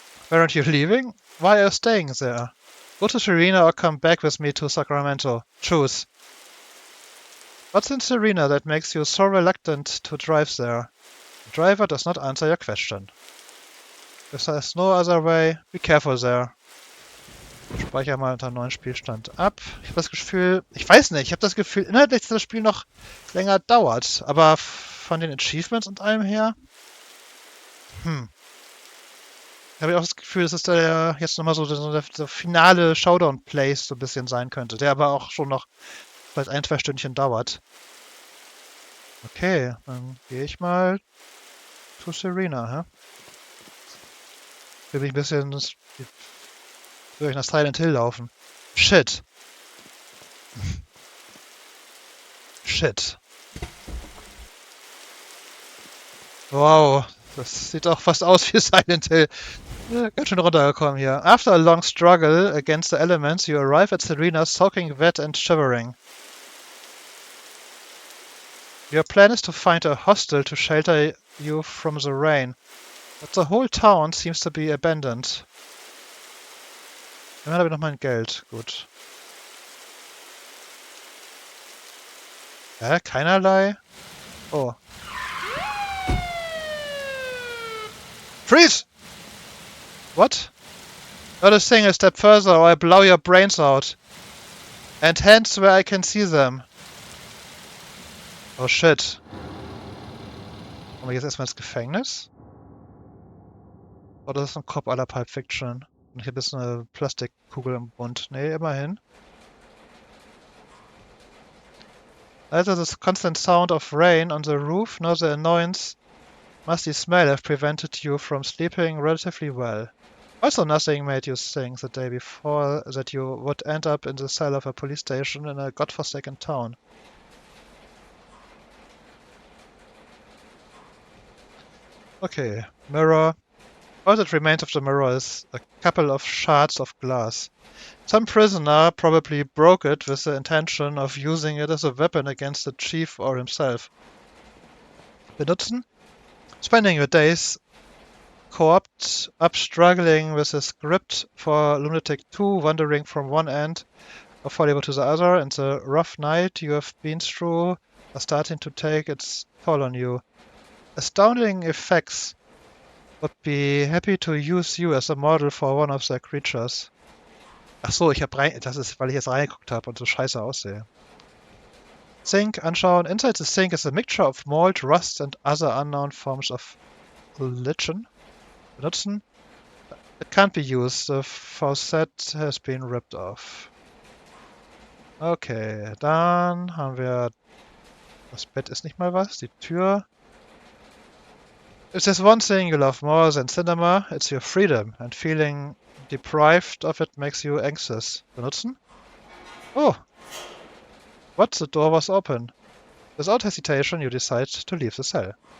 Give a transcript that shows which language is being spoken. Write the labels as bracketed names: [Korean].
[English] Aren't you leaving? Why are you staying there? Go to Serena or come back with me to Sacramento. Choose. What's in Serena that makes you so reluctant to drive there? The driver does not answer your question. If there's no other way, be careful there. [German] Ich speichere mal unter neuen Spielstand ab. Ich habe das Gefühl, ich weiß nicht, ich habe das Gefühl, inhaltlich, dass das Spiel noch länger dauert. Aber von den Achievements und allem her, habe ich auch das Gefühl, dass es da jetzt nochmal so der finale Showdown-Place so ein bisschen sein könnte, der aber auch schon noch vielleicht 1-2 Stündchen dauert. Okay, dann gehe ich mal zu Serena, hä? Will ich ein bisschen durch nach Silent Hill laufen. Shit. [English] Shit. [German] Wow, das sieht auch fast aus wie Silent Hill. Ganz schön runtergekommen hier. [English] After a long struggle against the elements, you arrive at Serena soaking wet and shivering. Your plan is to find a hostel to shelter you from the rain, but the whole town seems to be abandoned. [German] Immerhin habe ich noch mein Geld. Gut. Hä? Keinerlei? Oh. [English] Freeze! What? Not a single step further or I blow your brains out. And hands where I can see them. Oh shit. [German] Kommen wir jetzt erstmal ins Gefängnis? Oder ist das ein Cop à la Pulp Fiction? Und hier ist eine Plastikkugel im Bund. Nee, immerhin. [English] Either the constant sound of rain on the roof nor the annoyance musty smell have prevented you from sleeping relatively well. Also nothing made you think the day before that you would end up in the cell of a police station in a godforsaken town. Okay, mirror. All that remains of the mirror is a couple of shards of glass. Some prisoner probably broke it with the intention of using it as a weapon against the chief or himself. [German] Benutzen? [English] Spending your days co-opted up struggling with a script for Lunatic 2, wandering from one end of Hollywood to the other, and the rough night you have been through are starting to take its toll on you. Astounding Effects would be happy to use you as a model for one of their creatures. [German] Ach so, das ist, weil ich jetzt reingeguckt habe und so scheiße aussehe. Sink, anschauen. [English] Inside the sink is a mixture of mold, rust and other unknown forms of religion. [German] Benutzen. [English] It can't be used. The faucet has been ripped off. [German] Okay, dann haben wir... Das Bett ist nicht mal was. Die Tür... [English] If there's one thing you love more than cinema, it's your freedom, and feeling deprived of it makes you anxious. [German] Benutzen? [English] Oh! What? The door was open. Without hesitation, you decide to leave the cell.